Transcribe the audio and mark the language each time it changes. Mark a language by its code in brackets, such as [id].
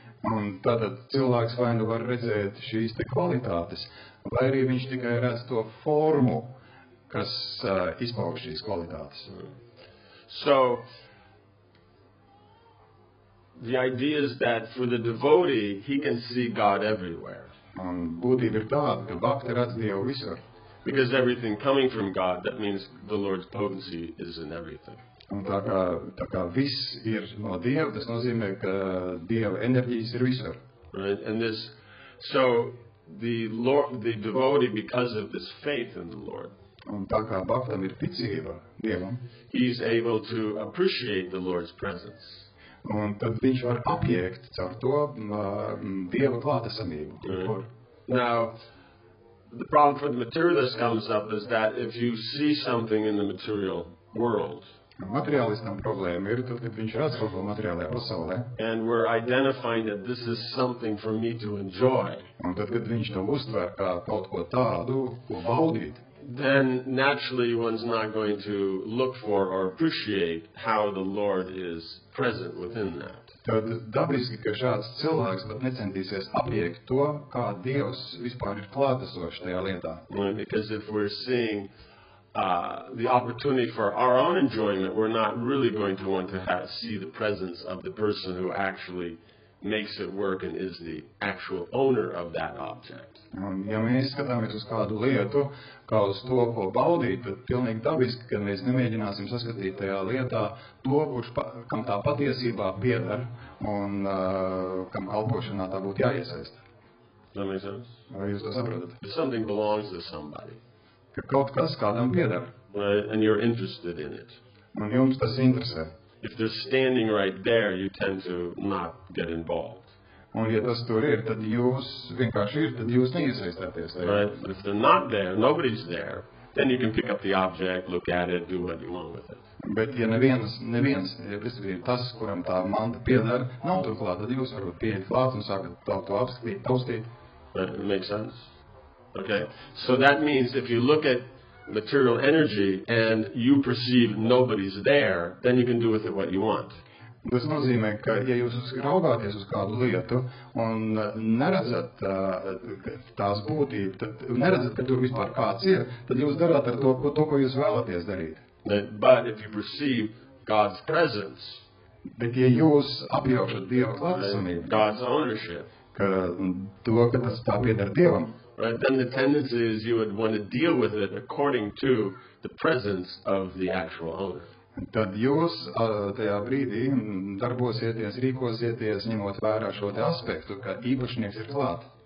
[lv] Un tātad cilvēks vai nu var redzēt šīs te kvalitātes, vai arī viņš tikai redz to formu, kas izpauž šīs kvalitātes. [en] So, the idea is that for the devotee, he can see God everywhere. [lv] Un būtība ir tāda, ka bhakti redz Dievu visur. [en] Because everything coming from God, that means the Lord's potency is in everything. [lv] Un tā kā viss ir no Dieva, tas nozīmē, ka Dieva enerģijas ir visur. [en] Right? And so the devotee, because of this faith in the Lord, [lv] Un tā kā bhaktam ir ticība Dievam, [en] he's able to appreciate the Lord's presence. [lv] Un tad viņš var apiekt caur to Dieva klātesamību. [en] Right. Now, the problem for the materialist comes up is that if you see something in the material world, [lv] Materiālistam problēma ir, tad, kad viņš redz kaut ko materiālajā pasaulē, [en] and we're identifying that this is something for me to enjoy, [lv] un tad, kad viņš to uztver kā kaut ko tādu, ko baudīt, [en] then naturally one's not going to look for or appreciate how the Lord is present within that. [lv] Tad dabiski, ka šāds cilvēks pat necentīsies apiekt to, kā Dievs vispār ir klātesošs tajā lietā. [en] Right? Because if we're seeing the opportunity for our own enjoyment, we're not really going to want to see the presence of the person who actually makes it work and is the actual owner of that object. [lv] Un, ja mēs skatāmies uz kādu lietu, kā uz to, ko baudīt, tad pilnīgi dabiski, ka mēs nemēģināsim saskatīt tajā lietā to, kam tā patiesībā pieder un kam kalpošanā tā būtu jāiesaist. [en] Does that make sense? [lv] Vai jūs to saprotat? [en] If something belongs to somebody, [lv] Ka kaut kas kādam pieder, [en] right, and you're interested in it, [lv] un jums tas interesē. [en] if they're standing right there, you tend to not get involved. [lv] Un, ja tas tur ir, tad jūs vienkārši ir, tad jūs neiesaistāties tajā. [en] Right? But if they're not there, nobody's there, then you can pick up the object, look at it, do what you want with it. [lv] Bet, ja neviens, ja tas, kuram tā manta pieder, nav tur klāt, tad jūs varat pieiet klāt un sākat to apskatīt, taustīt. [en] Right? It makes sense? Okay. So that means if you look at material energy and you perceive nobody's there, then you can do with it what you want. [lv] Tas nozīmē, ka, ja jūs raugāties uz kādu lietu un neredzat tās būtību, tad neredzat, ka tur vispār kāds ir, tad jūs darāt ar to, ko jūs vēlaties darīt. [en] But if you perceive God's presence, [lv] bet ja jūs apjaušat Dieva klātesamību, [en] God's ownership, [lv] ka tas tā pieder Dievam, [en] right, then the tendency is you would want to deal with it according to the presence of the actual owner. [lv] Tad jūs tajā brīdī darbosieties, rīkosieties, ņemot vērā šo te aspektu, ka īpašnieks ir klāt.